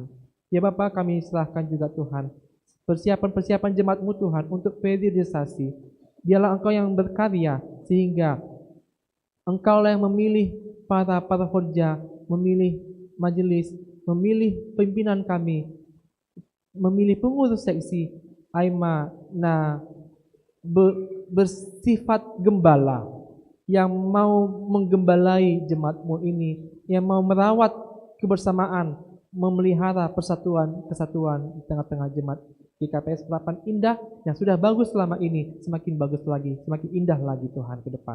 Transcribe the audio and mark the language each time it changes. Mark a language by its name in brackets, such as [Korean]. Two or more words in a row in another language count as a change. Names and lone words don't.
[Indonesian] Ya Bapa, kami serahkan juga Tuhan persiapan-persiapan jemaat-Mu Tuhan untuk periodisasi. Biarlah Engkau yang berkarya sehingga Engkaulah yang memilih para hodja, memilih majelis, memilih pimpinan kami, memilih pengurus seksi AIMA bersifat gembala, yang mau menggembalai jemaat-Mu ini, yang mau merawat kebersamaan, memelihara persatuan, kesatuan di tengah-tengah jemaat GKPS Harapan Indah yang sudah bagus selama ini, semakin bagus lagi, semakin indah lagi Tuhan ke depan.